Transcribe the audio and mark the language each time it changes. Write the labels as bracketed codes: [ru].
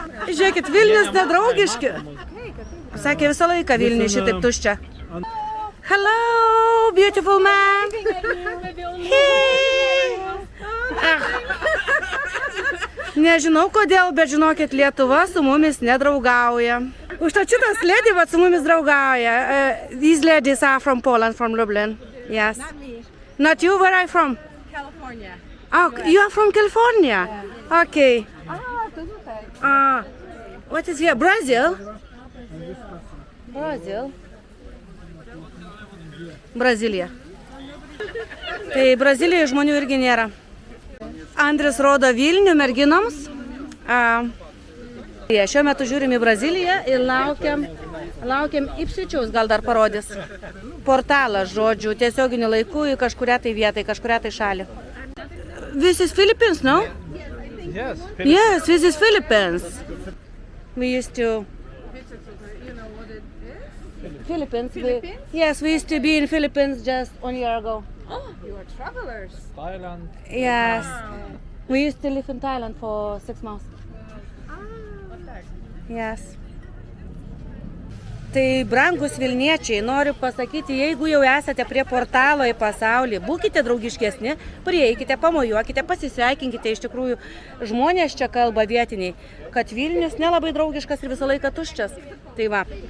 [lt] Žiūrėkit, Vilnius nedraugiški. Sakė visą laiką Vilnius šitaip tuščia. [en] Hello, beautiful man. Hey. [lt] Nežinau kodėl, bet žinokit, Lietuva su mumis nedraugauja. Užtat šitas lady vat su mumis draugauja. [en] These ladies are from Poland, from Lublin. Yes. Not me. Not you, where are you from? California. Oh, you are from California? Okay. What is here? Brazil? Brazil. [lt] Brazilija. Tai Brazilijoje žmonių irgi nėra. Andris rodo Vilnių merginoms. Šiuo metu žiūrim į Braziliją ir laukiam Ipsvičiaus, gal dar parodys. Portalas, žodžiu, tiesioginiu laiku į kažkurią tai vietą, į kažkurią tai šalį. [en] This is Philippines, no? Yes. Yes, this is Philippines. We used to... You know what it is? Philippines? Yes, we used to be in Philippines just 1 year ago. Oh, you are travelers. Thailand. Yes. We used to live in Thailand for 6 months. Okay. Yes. [lt] Tai brangus Vilniečiai, noriu pasakyti, jeigu jau esate prie portalo į pasaulį, būkite draugiškesni, prieikite, pamojuokite, pasisveikinkite, iš tikrųjų žmonės čia kalba vietiniai, kad Vilnius nelabai draugiškas ir visą laiką tuščias. Tai va.